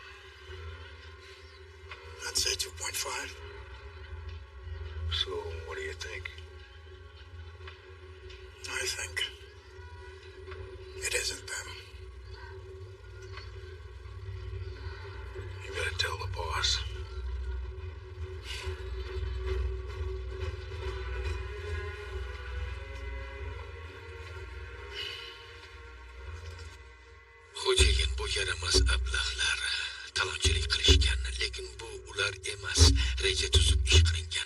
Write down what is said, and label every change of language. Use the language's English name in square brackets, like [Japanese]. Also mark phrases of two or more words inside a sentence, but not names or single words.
[English] I'd say 2.5. So, what do you think? I think it isn't them. You gotta tell the boss. [Uzbek] Xo'jayin bu yaramas ablahlar talonchilik qilishgan, lekin bu ular emas, reja tuzib ish qilingan.